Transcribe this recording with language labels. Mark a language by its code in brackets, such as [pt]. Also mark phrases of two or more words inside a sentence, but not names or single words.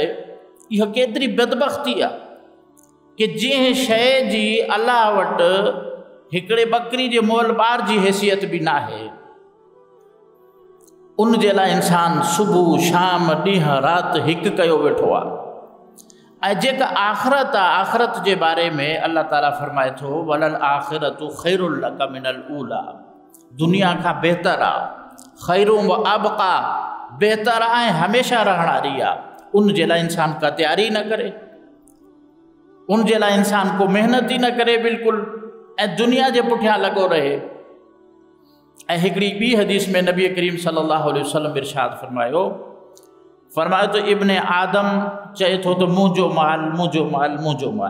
[sd] इहा केतिरी बदबख़्ती आहे कि जंहिं शइ जी अल्लाह वटि हिकिड़े बकरी जे मोल ॿार जी हैसियत बि न आहे, उन जे लाइ इंसान सुबुह शाम ॾींहुं राति हिकु कयो वेठो आहे। ऐं जेका आख़िरत आहे, आख़िरत जे बारे में अल्लाह ताला फरमाए थो [ar] وللآخرة خير لك من الأولى, [sd] दुनिया खां बहितर आहे, [ar] خير وأبقى, [sd] बहितर ऐं हमेशह रहण वारी आहे। उन जे लाइ इंसान का तैयारी न करे, उन जे लाइ इंसान को मेहनत ई न करे बिल्कुलु, ऐं दुनिया जे पुठियां लॻो रहे। ऐं हिकिड़ी ॿी हदीस में नबी करीम [ar] صلى الله عليه وسلم [sd] इरशाद फरमायो त इब्न आदम चए थो त मुंहिंजो माल मुंहिंजो माल मुंहिंजो माल।